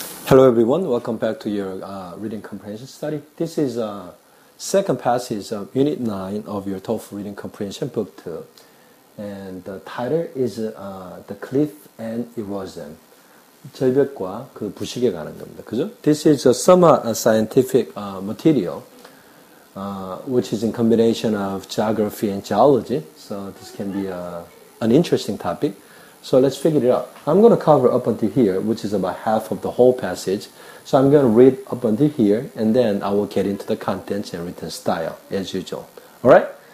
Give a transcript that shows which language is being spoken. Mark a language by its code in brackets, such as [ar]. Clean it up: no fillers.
[en] Hello everyone, welcome back to your reading comprehension study. This is second passage of Unit 9 of your TOEFL Reading Comprehension Book 2. And the title is The Cliff and Erosion. [ko] 절벽과 그 부식에 관한 겁니다. 그죠? [en] This is a somewhat scientific material which is in combination of geography and geology. So this can be an interesting topic. So let's figure it out. I'm going to cover up until here, which is about half of the whole passage. So I'm going to read up until here, and then I will get into the contents and written style, as usual. Alright?